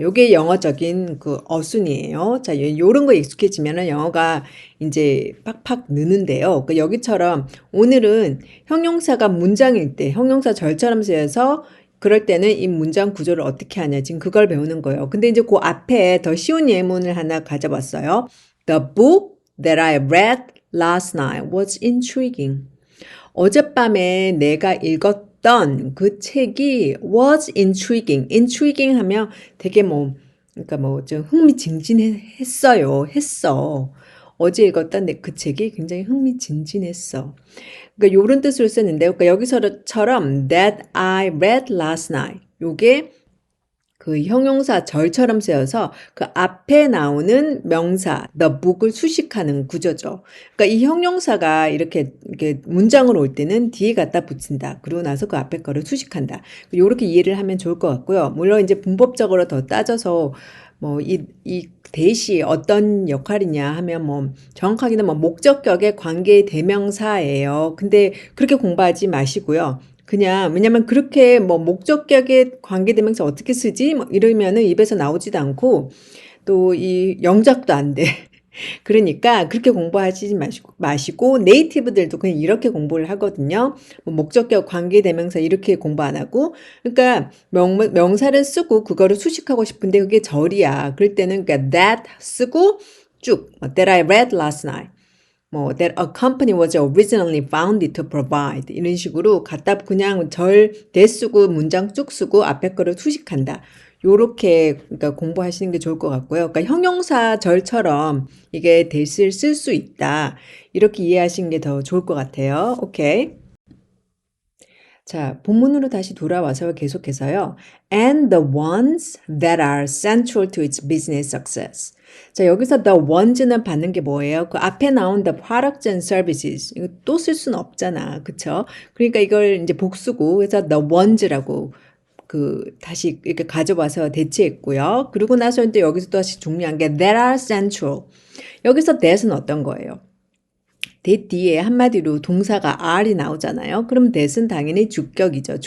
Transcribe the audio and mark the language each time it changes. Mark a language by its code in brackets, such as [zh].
[ko] 요게 영어적인 그 어순이에요. 자, 요런 거 익숙해지면은 영어가 이제 팍팍 느는데요. 그 여기처럼 오늘은 형용사가 문장일 때 형용사 절처럼 쓰여서 그럴 때는 이 문장 구조를 어떻게 하냐. 지금 그걸 배우는 거예요. 근데 이제 그 앞에 더 쉬운 예문을 하나 가져봤어요. [en] The book that I read last night was intriguing. [ko] 어젯밤에 내가 읽었던 그 책이 [en] was intriguing. [ko] intriguing 하면 되게 뭐, 그러니까 뭐 좀 흥미진진했어요. 했어. 어제 읽었던 그 책이 굉장히 흥미진진했어. 그러니까 요런 뜻으로 쓰는데요. 그러니까 여기서처럼 [en] that I read last night. [ko] 요게 그 형용사 절처럼 쓰여서 그 앞에 나오는 명사 the book을 수식하는 구조죠. 그러니까 이 형용사가 이렇게 문장으로 올 때는 뒤에 갖다 붙인다. 그러고 나서 그 앞에 거를 수식한다. 이렇게 이해를 하면 좋을 것 같고요. 물론 이제 문법적으로 더 따져서 뭐 이 대시 어떤 역할이냐 하면 뭐 정확하게는 뭐 목적격의 관계 대명사예요. 근데 그렇게 공부하지 마시고요. 그냥 왜냐면 그렇게 뭐 목적격의 관계대명사 어떻게 쓰지? 뭐 이러면은 입에서 나오지도 않고 또 이 영작도 안 돼. 그러니까 그렇게 공부하시지 마시고 네이티브들도 그냥 이렇게 공부를 하거든요. 뭐 목적격 관계대명사 이렇게 공부 안 하고 그러니까 명사를 쓰고 그거를 수식하고 싶은데 그게 절이야. 그럴 때는 그러니까 [en] that [ko] 쓰고 쭉 [en] that I read last night. [ko] 뭐 [en] that a company was originally founded to provide [ko] 이런 식으로 갖다 그냥 절 대 쓰고 문장 쭉 쓰고 앞에 거를 수식한다. 요렇게 그러니까 공부하시는 게 좋을 것 같고요. 그러니까 형용사 절처럼 이게 대시를 쓸 수 있다. 이렇게 이해하시는 게 더 좋을 것 같아요. 오케이. 자, 본문으로 다시 돌아와서 계속해서요. [en] And the ones that are central to its business success. [ko] 자, 여기서 the ones는 받는 게 뭐예요? 그 앞에 나온 [en] the products and services. [ko] 이거 또 쓸 수는 없잖아. 그쵸? 그러니까 이걸 이제 복수고, 그래서 the ones라고 그 다시 이렇게 가져와서 대체했고요. 그리고 나서 이제 여기서 또 다시 중요한 게 that are central. 여기서 that은 어떤 거예요? that 뒤에 한마디로 동사가 are이 나오잖아요. 그럼 that은 당연히 주격이죠.